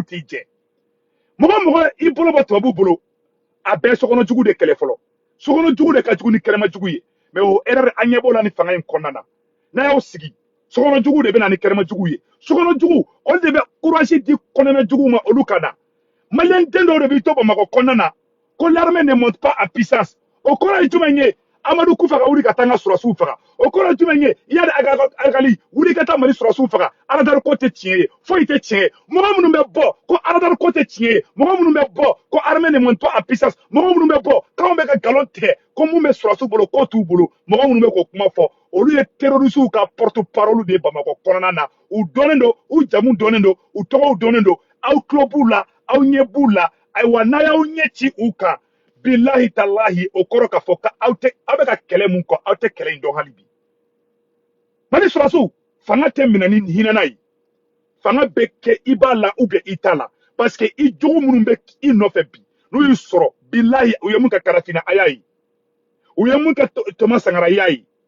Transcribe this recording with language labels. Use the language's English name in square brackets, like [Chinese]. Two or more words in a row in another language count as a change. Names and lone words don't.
[Bambara] t'i jɛ mɔgɔ mɔgɔ i bolo bɔ tubabu bolo a bɛɛ sokɔnɔ jugu de kɛlɛ fɔlɔ sokɔnɔ jugu de ka jugu ni kɛnɛma jugu ye mais o erreur an ɲɛ b'o la ni fanga in kɔnɔna na n'a y'aw sigi sokɔnɔ jugu de bɛ na ni kɛnɛma jugu ye sokɔnɔ jugu olu de bɛ courage di kɔnɔna jugu ma olu ka na maliyɛn den dɔw de b'i to bamakɔ kɔnɔna na ko [French] l'armée ne monte pas en puissance [Bambara] o kɔrɔ ye jumɛn ye Amadu Kufa ka wuli ka taa n ka sɔrɔsiw faga o kɔrɔ ye jumɛn ye Iyad Agali wuli ka taa Mali sɔrɔsiw faga Aladari ko tɛ tiɲɛ ye foyi tɛ tiɲɛ ye mɔgɔ minnu bɛ bɔ ko Aladari ko tɛ tiɲɛ ye mɔgɔ minnu bɛ bɔ ko [French] armée ne monte pas en puissance [Bambara] mɔgɔ minnu bɛ bɔ k'anw bɛ ka nkalon tigɛ ko mun bɛ sɔrɔsiw bolo k'o t'u bolo mɔgɔ minnu bɛ k'o kuma fɔ olu ye terroristes ka [French] porte parole [Bambara] de ye Bamakɔ kɔnɔna na u dɔnnen don u jamu dɔnnen don u tɔgɔw dɔnnen don aw tulo b'u la aw ɲɛ b'u la ayiwa n'a y'aw ɲɛ ci u kan bilahi talahi o kɔrɔ k'a fɔ k'aw bɛ ka kɛlɛ mun kɔ aw tɛ kɛlɛ in dɔn hali bi Mali sɔrɔsiw fanga tɛ minɛ ni hinɛna ye fanga bɛ kɛ i b'a la [French] ou bien [Bambara] i t'a la [French] parce que [Bambara] i jogo minnu bɛ i nɔfɛ bi n'u y'i sɔrɔ bilahi u ye mun kɛ Karafinna a y'a ye u ye mun kɛ Thomas Sankara i y'a ye